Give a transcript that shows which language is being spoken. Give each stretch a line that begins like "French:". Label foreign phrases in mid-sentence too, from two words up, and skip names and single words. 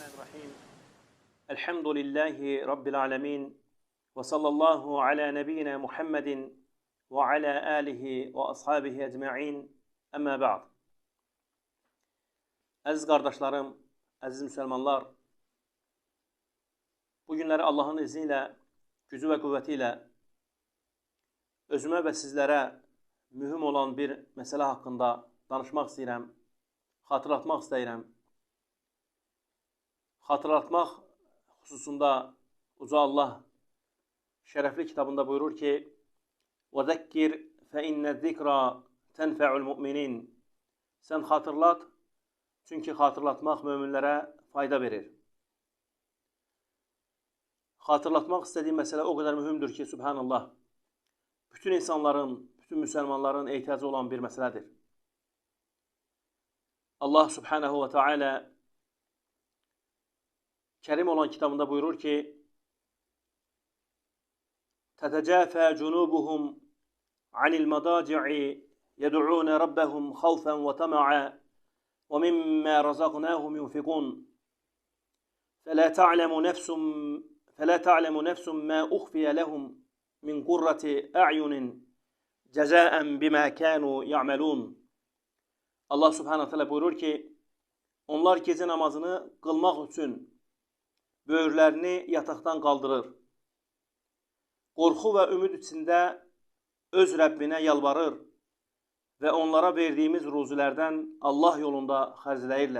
Arabic: بسم الله الرحمن الرحيم. الحمد لله رب العالمين. وصلى الله على نبينا محمد وعلى آله وأصحابه أجمعين. أما بعد.
Azerbaijani: Əziz qardaşlarım, əziz müsəlmanlar, bu günləri Allahın izni ilə, gücü və qüvvəti ilə özümə və sizlərə mühüm olan bir məsələ haqqında danışmaq istəyirəm, xatırlatmaq istəyirəm. Xatırlatmaq xüsusunda Uca Allah şərəfli kitabında buyurur ki:
Arabic: وَذَكِّرْ فَإِنَّ الذِّكْرَى تَنْفَعُ الْمُؤْمِنِينَ.
Azerbaijani: Sən xatırlat, çünki xatırlatmaq möminlərə fayda verir. Xatırlatmaq istədiyim məsələ o qədər mühümdür ki, subhanallah, bütün insanların, bütün müsəlmanların ehtiyacı olan bir məsələdir. Allah
Arabic: سبحانه وتعالى
Azerbaijani: Kərim olan kitabında buyurur ki:
Arabic: تَتَجَافَى جُنُوبُهُمْ عَنِ الْمَضَاجِعِ يَدْعُونَ رَبَّهُمْ خَوْفًا وَطَمَعًا وَمِمَّا رَزَقْنَاهُمْ يُنْفِقُونَ فَلَا تَعْلَمُ نَفْسٌ مَا أُخْفِيَ لَهُمْ مِنْ قُرَّةِ أَعْيُنٍ جَزَاءً بِمَا كَانُوا يَعْمَلُونَ.
Azerbaijani: Allah
Arabic: سبحانه تعالى
Azerbaijani: buyurur ki, onlar gecə namazını qılmaq üçün böyürlərini yataqdan qaldırır. Qorxu və ümid içində öz Rəbbinə yalvarır və onlara verdiyimiz ruzilərdən Allah yolunda xərcləyirlər.